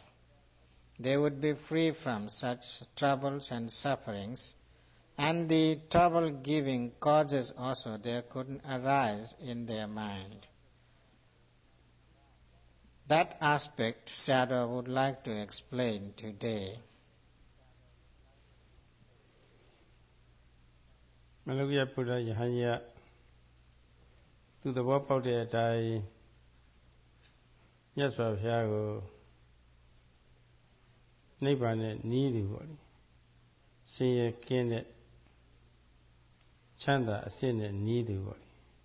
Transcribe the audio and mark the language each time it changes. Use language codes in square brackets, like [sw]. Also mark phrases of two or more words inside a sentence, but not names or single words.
[en] They would be free from such troubles and sufferings, and the trouble-giving causes also, they couldn't arise in their mind. That aspect Sayadaw would like to explain today. [my] မလုယပုဒ္ဓယဟန်ယသူသဘောပေါက်တဲ့အတိုင်းမြတ်စွာဘုရားကိုနိဗ္ဗာန်နဲ့နီးသူပေါ့လေဆင်းရဲကင်းတဲ့ချမ်းသာအစစ်နဲ့နီးသူပေါ့လေ